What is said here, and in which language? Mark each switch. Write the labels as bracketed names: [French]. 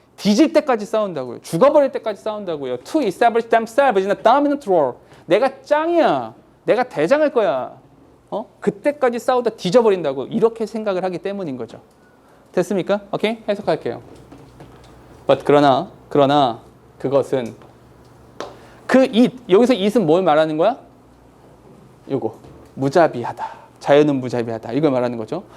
[Korean] 뒤질 때까지 싸운다고요. 죽어버릴 때까지 싸운다고요. [English] To establish themselves in a dominant role. [Korean] 내가 짱이야. 내가 대장할 거야. 그때까지 싸우다 뒤져버린다고 이렇게 생각을 하기 때문인 거죠. 됐습니까? 오케이? 해석할게요. But 그러나 그것은 그 it 여기서 it은 뭘 말하는 거야? 요거 무자비하다. 자연은 무자비하다. 이걸 말하는 거죠.